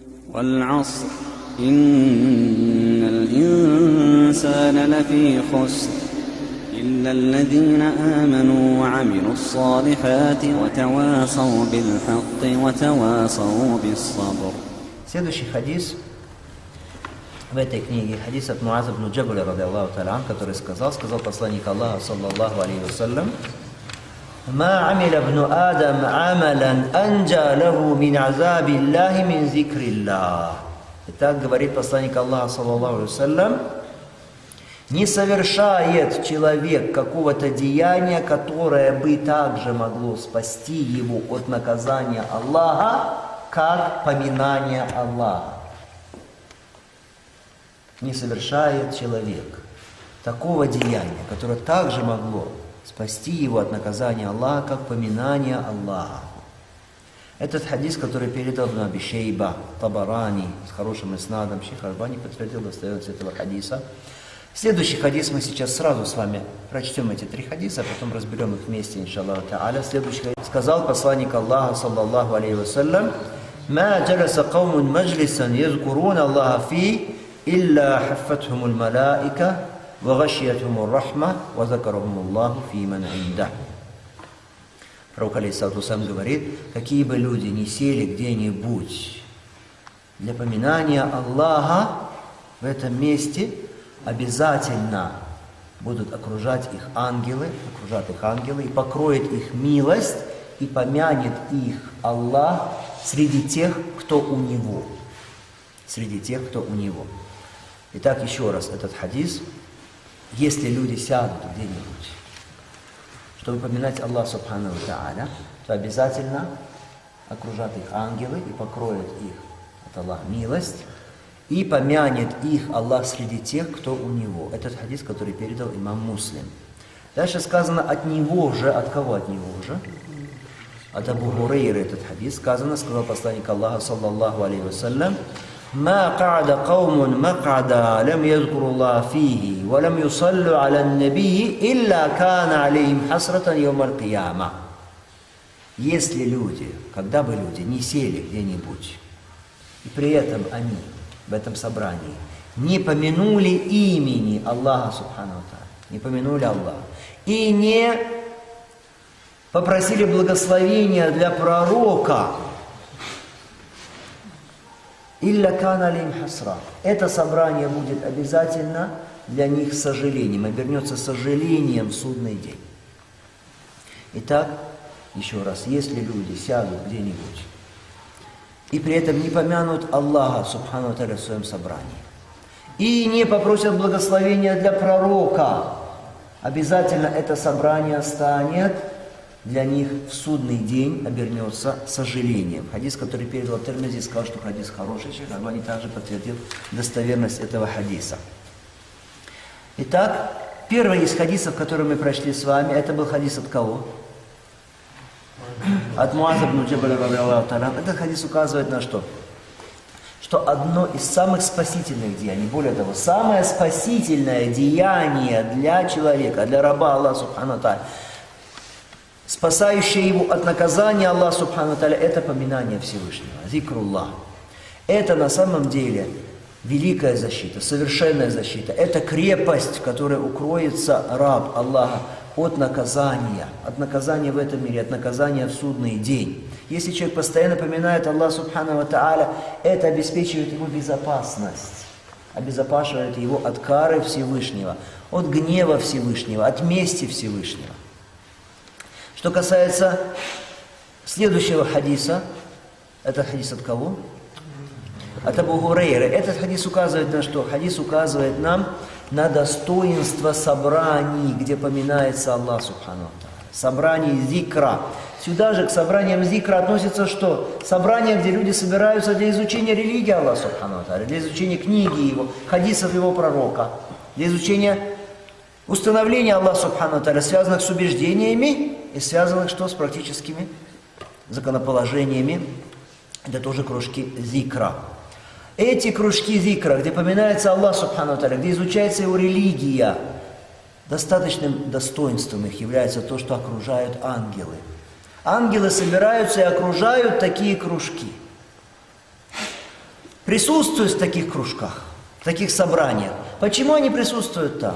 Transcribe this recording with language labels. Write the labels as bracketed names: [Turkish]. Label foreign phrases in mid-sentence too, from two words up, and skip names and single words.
[Arabic] والعصر إن الإنسان لفي خسر إلا الذين آمنوا وعملوا الصالحات وتواصوا بالحق وتواصوا بالصبر. [Russian] Следующий хадис в этой книге, хадис от Муаза ибн Джабаля, [Arabic] رضي الله تعالى, [Russian] который сказал посланник Аллаха, [Arabic] صلى الله عليه وسلم: «ما عمل ابن آدم عملا أنجى له من عذاب الله من ذكر الله». [Russian] Итак, говорит посланник Аллаха, [Arabic] صلى الله عليه وسلم, [Russian] не совершает человек какого-то деяния, которое бы также могло спасти его от наказания Аллаха, как поминание Аллаха. Не совершает человек такого деяния, которое также могло спасти его от наказания Аллаха, как поминание Аллаха. Этот хадис, который передал Ибн Аби Шейба, Табарани, с хорошим иснадом, Шейх Альбани подтвердил достоверность этого хадиса. Следующий хадис мы сейчас сразу с вами прочтем эти три хадиса, а потом разберем их вместе, [Arabic] إن شاء الله تعالى. [Russian] Следующий хадис сказал посланник Аллаха, [Arabic] صلى الله عليه وسلم: «ما جلس قوم مجلسا يذكرون الله فيه إلا حفتهم الملائكة وغشيتهم الرحمة وذكرهم الله فيمن عنده». [Russian] Пророк [Arabic] عليه الصلاة والسلام [Russian] говорит: какие бы люди ни сели где-нибудь для поминания Аллаха, в этом месте обязательно будут окружать их ангелы, и покроет их милость, и помянет их Аллах среди тех, кто у Него. Среди тех, кто у Него. Итак, еще раз этот хадис. Если люди сядут где-нибудь, чтобы поминать Аллаха [Arabic] سبحانه وتعالى, [Russian] то обязательно окружат их ангелы и покроет их от Аллаха милость, и помянет их Аллах среди тех, кто у Него. Этот хадис, который передал имам Муслим. Дальше сказано от Него же. От кого от Него же? От Абу Хурейры этот хадис. Сказал посланник Аллаха, [Arabic] صلى الله عليه وسلم: «ما قعد قوم مقعدا لم يذكروا الله فيه ولم يصلوا على النبي إلا كان عليهم حسرة يوم القيامة». [Russian] Если люди, когда бы люди не сели где-нибудь, и при этом они в этом собрании не помянули имени Аллаха [Arabic] سبحانه وتعالى, [Russian] не помянули Аллаха, и не попросили благословения для пророка, [Arabic] إلا كان عليهم حسرة, [Russian] это собрание будет обязательно для них сожалением, обернется сожалением в судный день. Итак, еще раз, если люди сядут где-нибудь и при этом не помянут Аллаха [Arabic] سبحانه وتعالى [Russian] в своем собрании, и не попросят благословения для пророка, обязательно это собрание станет для них в судный день, обернется сожалением. Хадис, который передал Тирмизи, сказал, что хадис хороший, Шейх Альбани также подтвердил достоверность этого хадиса. Итак, первый из хадисов, который мы прочли с вами, это был хадис от кого? От Муаза ибн Джабаля, [Arabic] رضي الله تعالى. [Russian] Этот хадис указывает на что? Что одно из самых спасительных деяний, более того, самое спасительное деяние для человека, для раба Аллаха [Arabic] سبحانه وتعالى, [Russian] спасающее его от наказания Аллаха [Arabic] سبحانه وتعالى, [Russian] это поминание Всевышнего, зикруллах. Это на самом деле великая защита, совершенная защита. Это крепость, в которой укроется раб Аллаха от наказания в этом мире, от наказания в судный день. Если человек постоянно поминает Аллаха [Arabic] سبحانه وتعالى, [Russian] это обеспечивает ему безопасность, обезопасивает его от кары Всевышнего, от гнева Всевышнего, от мести Всевышнего. Что касается следующего хадиса, это хадис от кого? От Абу Хурейры. Этот хадис указывает на что? Хадис указывает нам на достоинство собраний, где поминается Аллах [Arabic] سبحانه وتعالى. [Russian] Собраний зикра. Сюда же к собраниям зикра относится что? Собрания, где люди собираются для изучения религии Аллаха [Arabic] سبحانه وتعالى, [Russian] для изучения книги Его, хадисов Его пророка, для изучения установления Аллаха [Arabic] سبحانه وتعالى, [Russian] связанных с убеждениями и связанных что? С практическими законоположениями. Это тоже кружки зикра. Эти кружки зикра, где поминается Аллах [Arabic] سبحانه وتعالى, [Russian] где изучается Его религия, достаточным достоинством их является то, что окружают ангелы. Ангелы собираются и окружают такие кружки. присутствуют в таких кружках, в таких собраниях. Почему они присутствуют там?